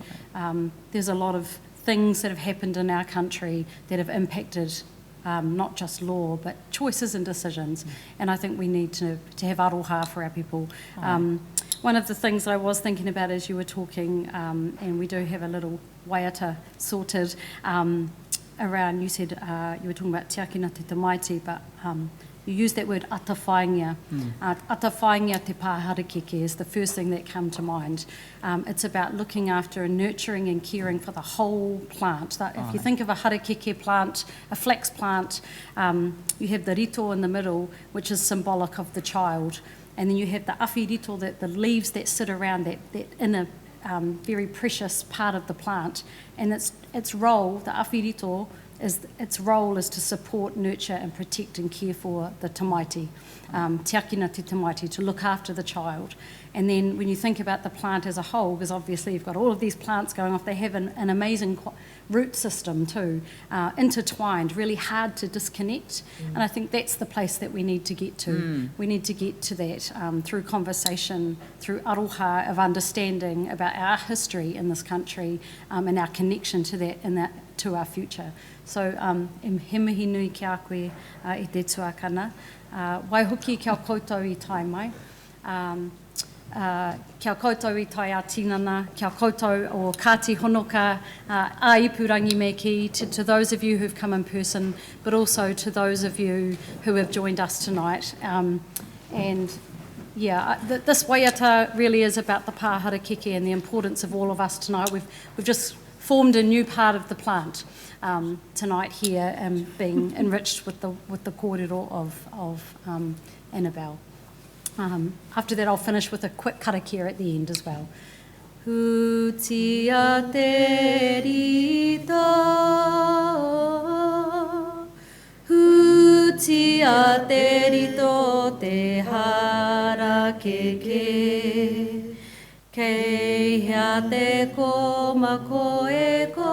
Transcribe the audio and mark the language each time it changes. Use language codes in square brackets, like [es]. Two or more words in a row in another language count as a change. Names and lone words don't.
[en] There's a lot of things that have happened in our country that have impacted not just law, but choices and decisions. And I think we need to have aroha for our people. One of the things that I was thinking about as you were talking, and we do have a little waiata sorted around, you said you were talking about [mi] te akina te tamaiti, [en] but you used that word atawhaingia. [mi] Atawhaingia te pāharakeke [en] is the first thing that came to mind. It's about looking after and nurturing and caring for the whole plant. If you think of a harakeke plant, a flax plant, you have the rito in the middle, which is symbolic of the child. And then you have the awhirito, the leaves that sit around that inner very precious part of the plant. And its role, the awhirito, its role is to support, nurture and protect and care for the tamaiti, [mi] te akina te tamaiti, [en] to look after the child. And then when you think about the plant as a whole, because obviously you've got all of these plants going off, they have an amazing root system too, intertwined, really hard to disconnect. And I think that's the place that we need to get to. We need to get to that through conversation, through aroha of understanding about our history in this country and our connection to that and that to our future. [mi] So he mihi nui ki a koe I te tuakana. Waihoki kia koutou I tai mai. Kia koutou I tai a tinana, kia koutou o Kāti Honoka, a ipurangi me ki, [en] to those of you who've come in person, but also to those of you who have joined us tonight. This waiata really is about the pāharakeke and the importance of all of us tonight. We've just formed a new part of the plant tonight here and being enriched with the kōrero of Annabel. After that, I'll finish with a quick karakia at the end as well. [mi] Hutia te rito, hutia te rito te harakeke, kei hea te koma koe